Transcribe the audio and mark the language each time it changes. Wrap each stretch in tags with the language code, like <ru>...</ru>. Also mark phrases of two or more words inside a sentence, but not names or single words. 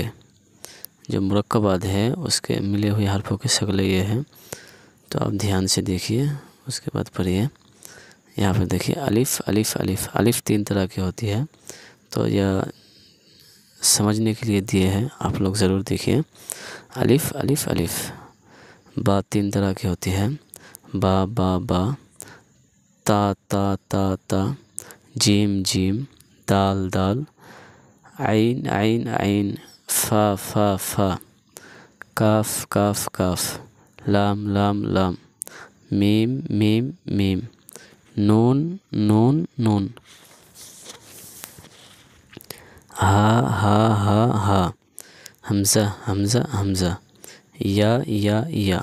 <ur>جو مرکبات ہے اس کے ملے ہوئے حرفوں کی شکلیں یہ ہیں، تو آپ دھیان سے دیکھیے، اس کے بعد پڑھیے۔ یہاں پہ دیکھیے الف الف الف الف 3 طرح کی ہوتی ہے، تو یہ سمجھنے کے لیے دیے ہیں، آپ لوگ ضرور دیکھیے۔ الف الف الف۔ با 3 طرح کی ہوتی ہے، با با با، تا تا تا تا، جیم جیم، دال دال، عین عین عین، فا فا فا، کاف کاف کاف، لام لام لام، میم میم میم، نون نون نون، ہا ہا ہا ہا، حمزہ حمزہ حمزہ، یا۔</ur>